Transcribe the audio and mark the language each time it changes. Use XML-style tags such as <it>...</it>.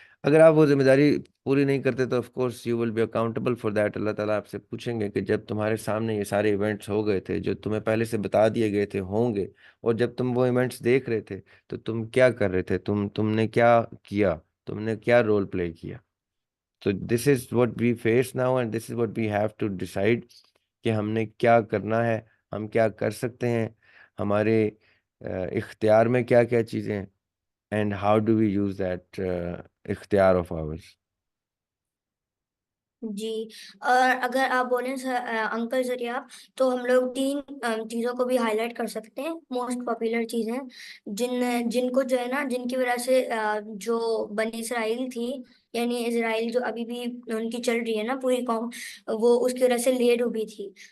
<ur>اگر آپ وہ ذمہ داری پوری نہیں کرتے تو</ur> <en>Of course you will be accountable for that.</en> <ur>اللہ تعالیٰ آپ سے پوچھیں گے کہ جب تمہارے سامنے یہ سارے ایونٹس ہو گئے تھے جو تمہیں پہلے سے بتا دیے گئے تھے ہوں گے، اور جب تم وہ ایونٹس دیکھ رہے تھے تو تم کیا کر رہے تھے، تم نے کیا کیا، تم نے کیا رول پلے کیا.</ur> <en>So this is what we face now and this is what we have to decide</en> <ur>کہ ہم نے کیا کرنا ہے، ہم کیا کر سکتے ہیں، ہمارے اختیار میں کیا کیا چیزیں ہیں</ur> <en>and how do we use that اختیار of ours.</en> <ur>جی، اور اگر آپ بولیں انکل ذریعہ، تو ہم لوگ تین چیزوں کو بھی ہائی لائٹ کر سکتے ہیں، موسٹ پاپولر چیزیں جن کو جو ہے نا، جن کی وجہ سے جو بنی اسرائیل تھی، یعنی اسرائیل جو ابھی بھی ان کی چل رہی ہے نا پوری قوم، وہ اس کی وجہ سے لیڈ ڈوبی تھی.</ur>